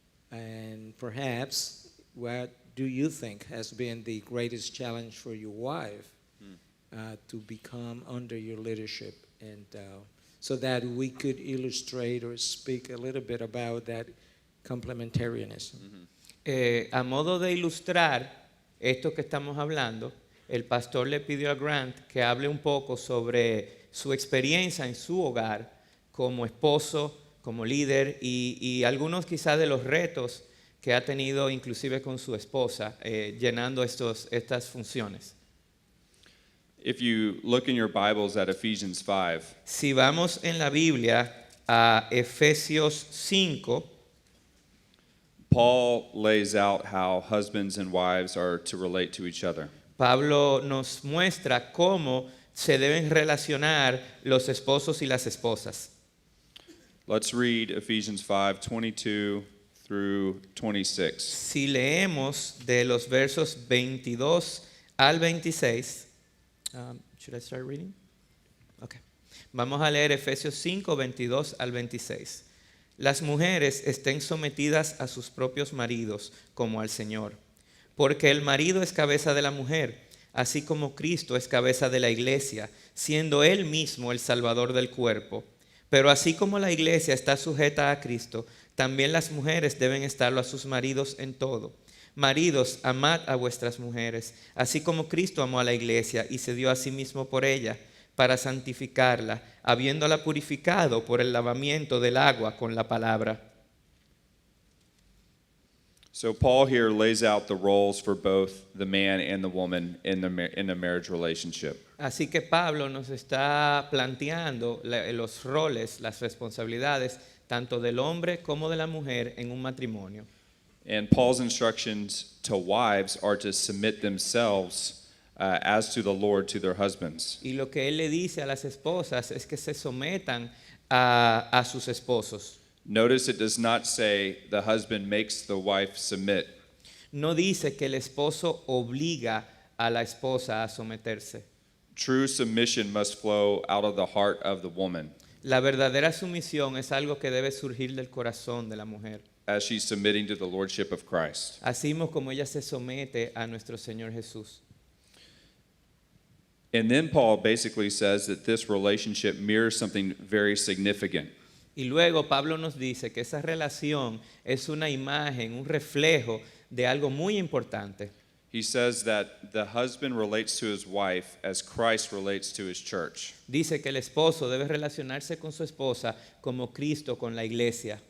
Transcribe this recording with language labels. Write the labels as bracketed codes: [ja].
[en] And perhaps, what do you think has been the greatest challenge for your wife to become under your leadership? And so that we could illustrate or speak a little bit about that complementarianism. [es] A modo de ilustrar esto que estamos hablando, el pastor le pidió a Grant que hable un poco sobre su experiencia en su hogar como esposo, como líder y algunos quizás de los retos que ha tenido inclusive con su esposa llenando estas funciones. [en] If you look in your Bibles at Ephesians 5, [es] Si vamos en la Biblia a Efesios 5, [en] Paul lays out how husbands and wives are to relate to each other. [es] Pablo nos muestra cómo se deben relacionar los esposos y las esposas. [en] Let's read Ephesians 5:22 through 26. [es] Si leemos de los versos 22 al 26, [en] should I start reading? Okay. [es] Vamos a leer Efesios 5, 22 al 26. Las mujeres estén sometidas a sus propios maridos como al Señor, porque el marido es cabeza de la mujer, así como Cristo es cabeza de la iglesia, siendo Él mismo el Salvador del cuerpo. Pero así como la iglesia está sujeta a Cristo, también las mujeres deben estarlo a sus maridos en todo. Maridos, amad a vuestras mujeres, así como Cristo amó a la iglesia y se dio a sí mismo por ella, para santificarla, habiéndola purificado por el lavamiento del agua con la palabra. [en] So Paul here lays out the roles for both the man and the woman in the marriage relationship. [es] Así que Pablo nos está planteando los roles, las responsabilidades, tanto del hombre como de la mujer en un matrimonio. [en] And Paul's instructions to wives are to submit themselves as to the Lord to their husbands. [es] Y lo que él le dice a las esposas es que se sometan a sus esposos. [en] Notice it does not say the husband makes the wife submit. [es] No dice que el esposo obliga a la esposa a someterse. [en] True submission must flow out of the heart of the woman [es] La verdadera sumisión es algo que debe surgir del corazón de la mujer. [en] as she's submitting to the lordship of Christ. [es] Así como ella se somete a nuestro Señor Jesús. [en] And then Paul basically says that this relationship mirrors something very significant. [es] Y luego Pablo nos dice que esa relación es una imagen, un reflejo de algo muy importante. [en] He says that the husband relates to his wife as Christ relates to his church. [es] Dice que el esposo debe relacionarse con su esposa como Cristo con la iglesia.